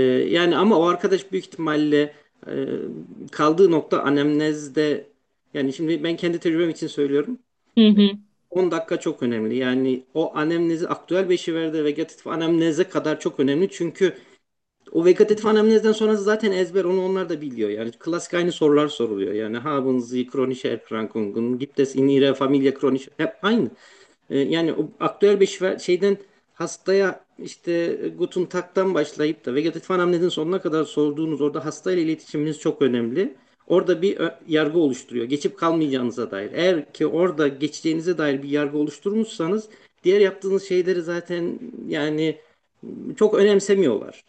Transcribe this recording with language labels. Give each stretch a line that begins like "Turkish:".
Turkish: Yani ama o arkadaş büyük ihtimalle kaldığı nokta anamnezde yani şimdi ben kendi tecrübem için söylüyorum. 10 dakika çok önemli. Yani o anamnezi aktüel beşiverde vegetatif anamneze kadar çok önemli. Çünkü o vegetatif anamnezden sonrası zaten ezber onu onlar da biliyor. Yani klasik aynı sorular soruluyor.
German: Yani haben Sie chronische Erkrankungen, gibt es in Ihrer Familie chronische
Turkish: hep aynı. Yani o aktüel beşiver şeyden hastaya İşte Guten Tag'dan başlayıp da vegetatif anamnezin sonuna kadar sorduğunuz orada hasta ile iletişiminiz çok önemli. Orada bir yargı oluşturuyor. Geçip kalmayacağınıza dair. Eğer ki orada geçeceğinize dair bir yargı oluşturmuşsanız diğer yaptığınız şeyleri zaten yani çok önemsemiyorlar.